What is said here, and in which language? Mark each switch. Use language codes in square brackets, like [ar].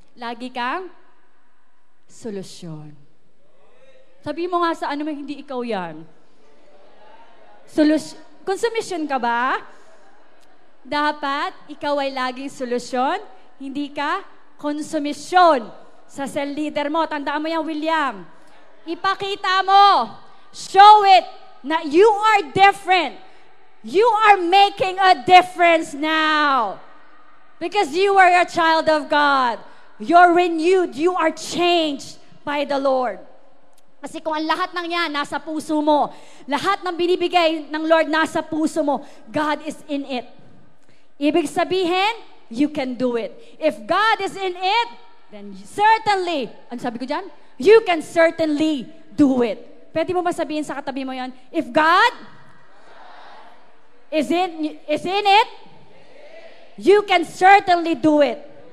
[tl] Lagi kang solusyon. Sabi mo nga sa hindi ikaw yan. Konsumisyon ka ba? Dapat ikaw ay laging solusyon, hindi ka konsumisyon sa cell leader mo. Tandaan mo yan, William. Ipakita mo, [en] show it na you are different. You are making a difference now. Because you are a child of God. You're renewed. You are changed by the Lord. [tl] Kasi kung ang lahat ng yan nasa puso mo, lahat ng binibigay ng Lord nasa puso mo, [en] God is in it. [tl] Ibig sabihin, [en] you can do it. If God is in it, then certainly, [tl] ano sabi ko dyan? [en] You can certainly do it. [tl] Pwede mo ba sabihin sa katabi mo yan? [en] If God is in it, you can certainly do it.